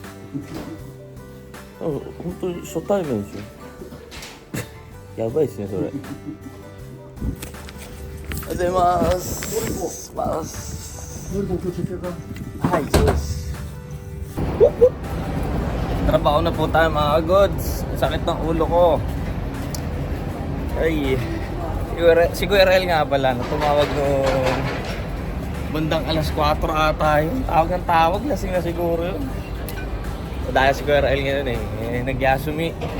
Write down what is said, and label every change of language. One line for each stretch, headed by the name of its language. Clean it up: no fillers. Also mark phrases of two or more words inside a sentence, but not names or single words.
Japanese: 本当に初対面ですよ。やばいですね、それ。おはようございます。はい、そうです。
Filipino: Trabaho na po tayo mga goods. Sakit ng ulo ko. Ay, si Kuya Rael nga pala, tumawag nung bandang alas 4 ata yun. Tawag lasing na siguro yun. Dahil si Kuya Rael ngayon nagyasumi.